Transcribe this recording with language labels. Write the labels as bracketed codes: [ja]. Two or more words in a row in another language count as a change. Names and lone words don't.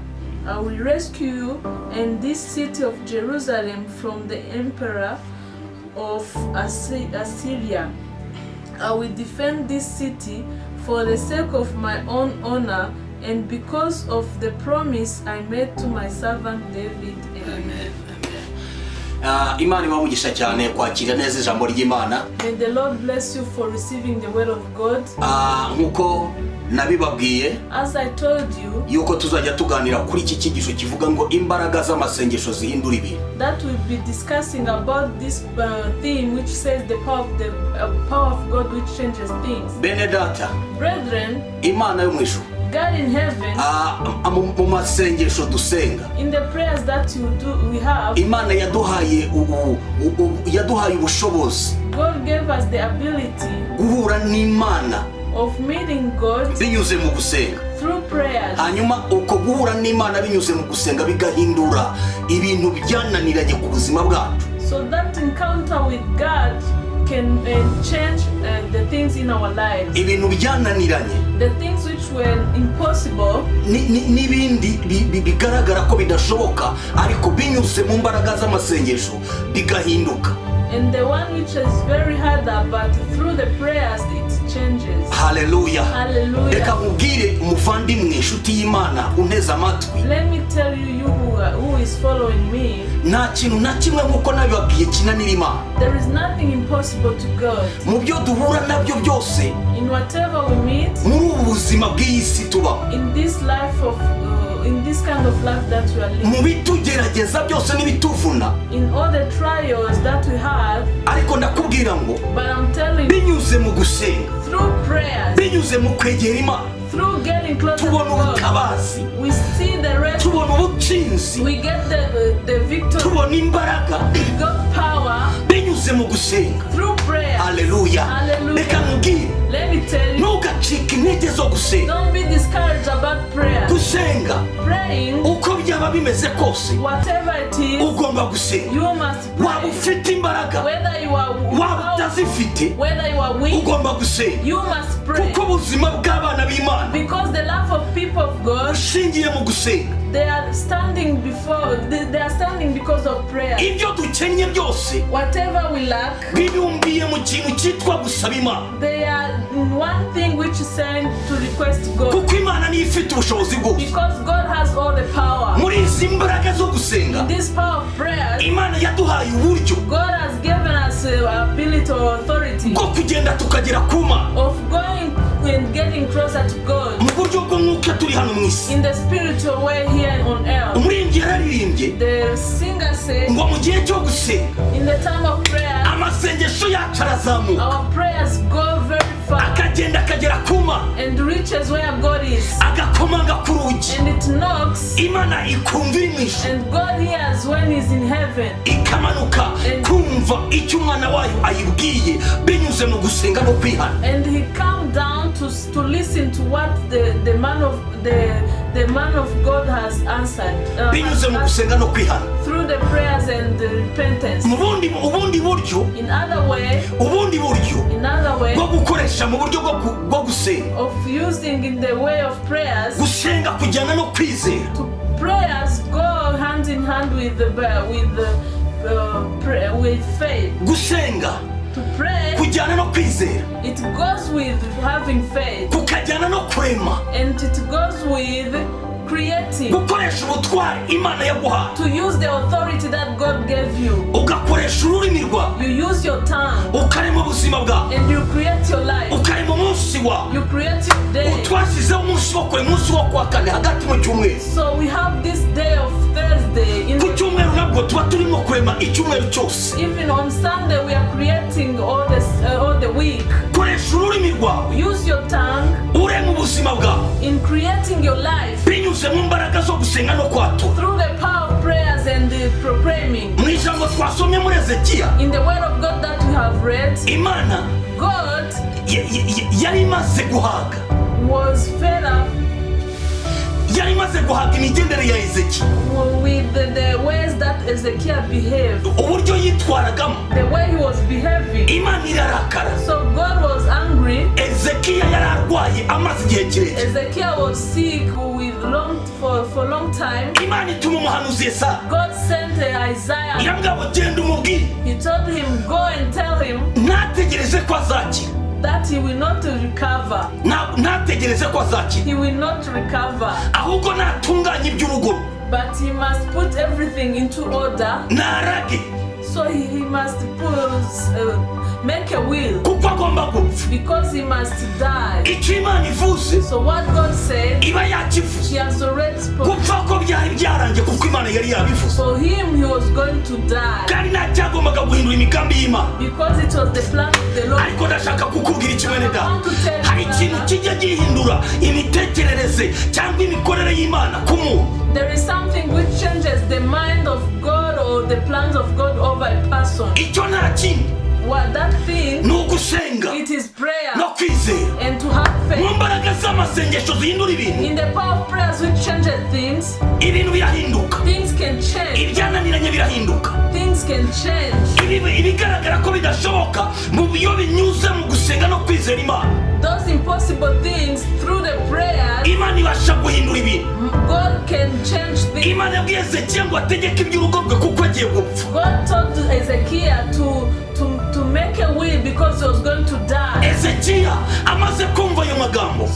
[en] I will rescue you and this city of Jerusalem from the emperor of Assyria. I will defend this city for the sake of my own honor and because of the promise I made to my servant David. Amen. [rw] Imana ibamugisha cyane kwakira neza ijambo ry'Imana. [en] May the Lord bless you for receiving the word of God. [rw] Nkuko nabibabwiye, [en] as I told you, [rw] yuko tuzajya tuganira kuri iki cyigisho kivuga ngo imbaraga z'amasengesho zihindura ibintu. [en] That we'll be discussing about this theme which says the power of God which changes things. [rw] Bene data, [en] brethren, [rw] Imana yo mwisho, [en] God in heaven, [rw] mu masengesho dusenga, [en] in the prayers that we have, [rw] Imana yaduhaye ubushobozi. [en] God gave us the ability [rw] guhura n'Imana [en] of meeting God [rw] binyuze mu gusenga. [en] Through prayers. [rw] Hanyuma uko guhura n'Imana binyuze mu gusenga bigahindura ibintu byananiranye ku buzima bwacu. [en] So that encounter with God can change the things in our lives. [rw] Ibintu byananiranye, [en] the things which were impossible, [rw] n'ibindi bigaragara ko bidashoboka ariko binyuze mu mbaraga z'amasengesho bigahinduka. [en] And the one which is very hard, but through the prayers it changes. [rw] Hallelujah. [en] Hallelujah. [rw] Reka nkubwire umuvandimwe inshuti y'Imana unteze amatwi. [en] Let me tell you who is following me. [rw] Nta kintu na kimwe nkuko nabibabwiye kinanira Imana. [en] There is nothing impossible to God. [rw] Mu byo duhura nabyo byose, [en] in whatever we meet, [rw] muri ubu buzima bw'iyi si tuba, [en] in this life of in this kind of life that we are living, [rw] mu bitugerageza byose n'ibituvuna, [en] in all the trials that we have, [rw] ariko ndakubwira ngo [en] but I'm telling you, [rw] binyuze mu gusenga, [en] through prayers, [rw] binyuze mu kwegera Imana, [en] through getting closer to [rw] tubona [en] God, [rw] ubutabazi, [en] we see the rest, [rw] tubona ubutsinzi, [en] we get the victory, [rw] tubona imbaraga, [en] we got power [rw] binyuze mu gusenga. [en] through prayers. [rw] Hallelujah. [en] Hallelujah. [rw] Reka nkubwire, [en] let me tell you, [rw] ntugacike intege zo gusenga. [en] don't be discouraged about prayer. [rw] Gusenga [en] Praying, [rw] uko byaba bimeze kose, [en] whatever it is, [rw] ugomba gusenga. [en] you must pray. [rw] Waba ufite imbaraga, [en] Whether you are [rw] waba utazifite, [en] whether you are weak, [rw] ugomba gusenga. [en] you must pray. [rw] Kuko ubuzima bw'abana b'Imana [en] Because the life of people of God, [rw] bushingiye mu gusenga. [en] they are standing because of prayer. [rw] Ibyo dukennye byose [en] Whatever we lack, [rw] bibumbiye mu kintu cyitwa gusaba Imana. [en] they are in one thing which is saying to request God. [rw] Kuko Imana niyo ifite ubushobozi bwose. [en] Because God has all the power. [rw] Muri izi mbaraga zo gusenga, [en] This power of prayer, [rw] Imana yaduhaye uburyo [en] God has given us ability or authority [rw] bwo kugenda tukagera ku Mana [en] of going and getting closer to God [rw] mu buryo bw'umwuka turi hano mu isi. [en] in the spiritual way here on earth. [rw] Umuririmbyi yararirimbye [en] The singer said, [rw] ngo mu gihe cyo gusenga [en] in the time of prayer, [rw] amasengesho yacu arazamuka [en] our prayers go very far [rw] akagenda akagera ku Mana [en] and reaches where God is, [rw] agakomanga ku rugi, [en] and it knocks, [rw] Imana ikumva iri mu ijuru, [en] and God hears when He's in heaven, [rw] ikamanuka kumva icyo umwana wayo ayibwiye binyuze mu gusenga no kwihana. [en] and He come down to listen to what the man of God has answered [rw] binyuze mu gusenga no kwihana. [en] through the prayers and the repentance. [rw] ubundi buryo [en] In other way, [rw] bwo gukoresha mu buryo bwo gusenga, [en] of using in the way of prayers, [rw] gusenga kujyana no kwizera. [en] prayers go hand in hand with faith. [rw] Gusenga [en] To pray, [rw] kujyana no kwizera, [en] it goes with having faith, [rw] kukajyana no kurema, [en] and it goes with creating, [rw] gukoresha ubutwari Imana yaguhaye, [en] to use the authority that God gave you. [rw] ugakoresha ururimi rwawe, [en] You use your tongue [rw] ukarema ubuzima bwawe, [en] and you create your life. [rw] ukarema umunsi wawe. [en] You create your day. [rw] Twashyizeho umunsi wo kurema, umunsi wo kuwa kane hagati mu cyumweru. [en] So we have this day of Thursday. [rw] Ku cyumweru nabwo tuba turimo kurema icyumweru cyose. [en] Even on Sunday we are creating all the week. [rw] Koresha ururimi rwawe, [en] Use your tongue [rw] urema ubuzima bwawe [en] in creating your life [rw] binyuze mu mbaraga zo gusenga no kwatura. [en] through the power of prayers and the proclaiming. [rw] Mu ijambo twasomye muri Ezekiya, [en] In the word of God that we have bread, [rw] Imana [en] God [rw] yari imaze guhaga, [en] was fed up [rw] yari imaze guhaga imigendere ya Ezekiya, [en] with the ways that Ezekiel behaved, [rw] uburyo yitwaragamo. [en] the way he was behaving. [rw] Imana irarakara. [en] So God was angry. [rw] Ezekiya yari arwaye amaze igihe kirekire. [en] Ezekiel was sick for a long time. [rw] Imana ituma umuhanuzi Yesaya. [en] God sent Isaiah. [rw] Irambwira ngo genda umubwire. [en] He told him, go and tell him [rw] Ntategereze ko azakira. [en] that he will not recover. [rw] Ntategereze ko azakira. [en] He will not recover. [rw] Ahubwo natunganye iby'urugo. [en] But he must put everything into order. [rw] Narage. [en] So he must make a will. [rw] Kuko agomba gupfa. [en] Because he must die. [rw] Icyo Imana ivuze. [en] So what God said, [rw] Iba yakivuze. [en] he has already spoken. [rw] Gupfa ko byari byarangiye kuko Imana yari yabivuze. [en] For him, he was going to die. [rw] Kandi ntacyagombaga guhindura imigambi y'Imana. [en] Because it was the plan of the Lord. [rw] Ariko ndashaka kukubwira kimwe da. Hari ikintu kijya gihindura imitekerereze cyangwa imikorere y'Imana ku muntu. [en] There is something which changes the mind of God or the plans of God over a person. [rw] Icyo nta kindi. [en] What that thing, [rw] ni ugusenga [en] it is prayer [rw] no kwizera. [en] and to have [rw] Mu [en] faith. [rw] mbaraga z'amasengesho zihindura ibintu. [en] In the power of prayers which changes things, [rw] Ibintu birahinduka. [en] things can change. [rw] Ibyananiranye birahinduka. [en] Things can change. [rw] Ibigaragara ko bidashoboka mu byo binyuze mu gusenga no kwizera Imana. [en] Those impossible things through the prayers, [rw] Imana ibasha guhindura ibintu. [en] God can change things. [rw] Imana yabwiye Ezekiya ngo ategeke iby'urugo rwe kuko agiye gupfa. [en] God told Ezekiel to make a will because he was going to die. [rw] Ezekiya amaze kumva ayo magambo.